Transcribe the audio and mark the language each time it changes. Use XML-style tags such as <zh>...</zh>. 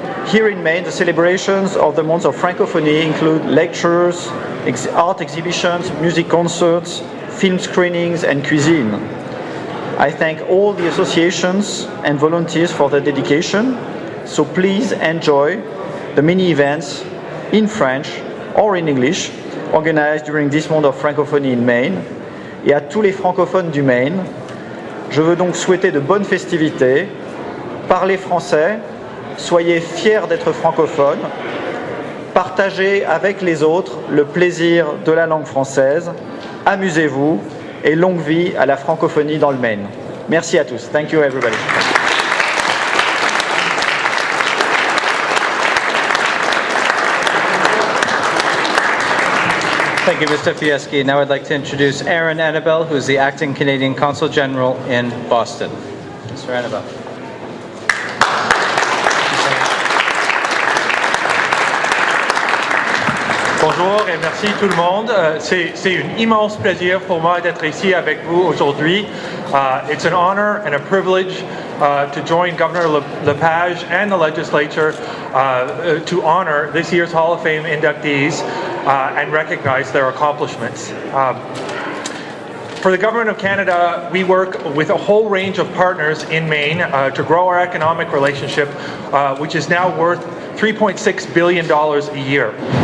<en>Here in Maine, the celebrations of the month of Francophonie include lectures, art exhibitions, music concerts, film screenings, and cuisine. I thank all the associations and volunteers for their dedication, so please enjoy the many events in French or in English organized during this month of Francophonie in Maine.</en> <fr>Et à tous les francophones du Maine, je veux donc souhaiter de bonnes festivités, parlez français, soyez fiers d'être francophones, partagez avec les autres le plaisir de la langue française, amusez-vous et longue vie à la francophonie dans le Maine. Merci à tous.</fr> <en>Thank you, everybody. Thank you, Mr. Fieschi. Now I'd like to introduce Aaron Annabelle, who is the Acting Canadian Consul General in Boston. Mr. Annabelle.</en> <fr>Bonjour et merci tout le monde. C'est un immense plaisir pour moi d'être ici avec vous aujourd'hui.</fr> <en>It's an honor and a privilege to join Governor LePage and the legislature to honor this year's Hall of Fame inductees and recognize their accomplishments. For the Government of Canada, we work with a whole range of partners in Maine to grow our economic relationship, which is now worth $3.6 billion a year.</en>